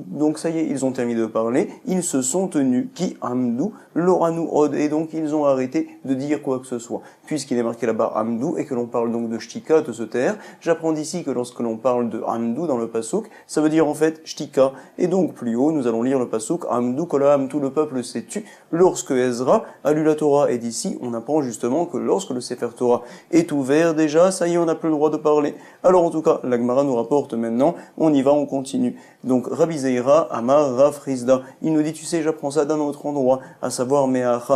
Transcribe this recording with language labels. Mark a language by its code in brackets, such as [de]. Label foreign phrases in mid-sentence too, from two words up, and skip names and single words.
[fr] Donc ça y est, ils ont terminé de parler, ils se sont tenus, [he] כי עמדו, לא ענו עוד, [fr] et donc ils ont arrêté de dire quoi que ce soit. Puisqu'il est marqué là-bas amdu, et que l'on parle donc de shtika, de se taire, j'apprends d'ici que lorsque l'on parle de amdu dans le pasuk, ça veut dire en fait shtika. Et donc plus haut, nous allons lire le pasuk, [he] עמדו כולם, [fr] tout le peuple s'est tu, lorsque Ezra a lu la Torah, et d'ici, on apprend justement que lorsque le Sefer Torah est ouvert déjà, ça y est, on n'a plus le droit de parler. Alors en tout cas, la Gemara nous rapporte maintenant, on y va, on continue. Donc Rabbi Zeira, Amar, Rav Rizda, il nous dit, tu sais, j'apprends ça d'un autre endroit, à savoir Meacha.